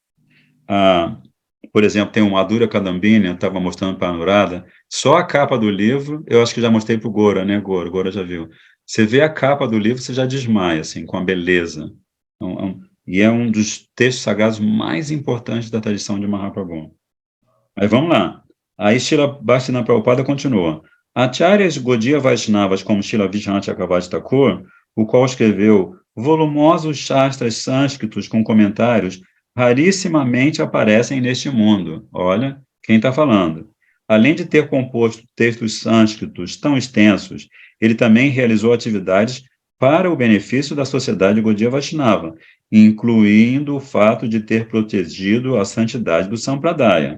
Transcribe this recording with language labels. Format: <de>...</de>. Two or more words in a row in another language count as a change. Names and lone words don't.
<pt>Por exemplo, tem o Madhura Kadambini, eu estava mostrando para a Anuradha, só a capa do livro, eu acho que já mostrei para o Gora, né, Gora já viu. Você vê a capa do livro, você já desmaia, assim, com a beleza. E é um dos textos sagrados mais importantes da tradição de Mahaprabhu. Mas vamos lá. Aí Srila Bhaktivinoda Prabhupada continua. Acharyas Gaudiya Vaishnavas, como Srila Vishwanath Chakravarti Thakur, o qual escreveu volumosos shastras sânscritos com comentários, rarissimamente aparecem neste mundo. Olha, quem está falando. Além de ter composto textos sânscritos tão extensos, ele também realizou atividades para o benefício da sociedade Gaudiya Vaishnava, incluindo o fato de ter protegido a santidade do Sampradaya.</pt>